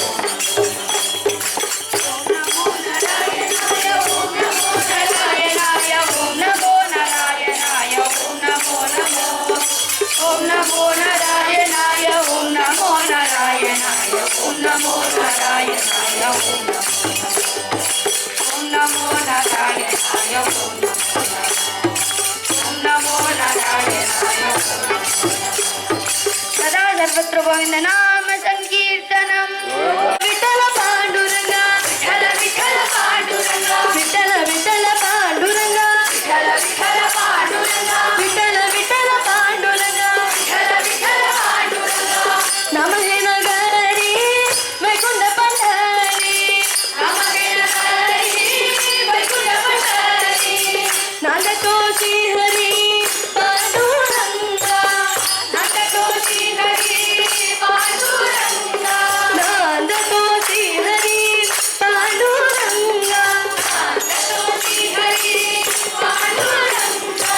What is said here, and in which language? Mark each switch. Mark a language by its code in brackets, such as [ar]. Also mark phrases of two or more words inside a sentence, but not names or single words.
[sa] ॐ नमो नारायणाय ॐ नमो नारायणाय ॐ नमो नमो ॐ नमो नारायणाय ॐ नमो नारायणाय ॐ नमो नारायणाय ॐ नमो नारायणाय नमो नारायणाय. सदा सर्वत्र गोविंद नाम संकीर्तनम. [mr] विठ्ठल पांडुरंग विठ्ठल विठ्ठल पांडुरंग विठ्ठल विठ्ठल पांडुरंग विठ्ठल विठ्ठल पांडुरंग विठ्ठल विठ्ठल पांडुरंग विठ्ठल विठ्ठल पांडुरंग. नम हे नगरी वैकुंठ पंढरी नम हे नगरी वैकुंठ पंढरी नांदतो श्रीहरी पांडुरंगा नांदतो श्रीहरी पांडुरंगा नांदतो श्रीहरी पांडुरंगा नांदतो श्रीहरी पांडुरंगा.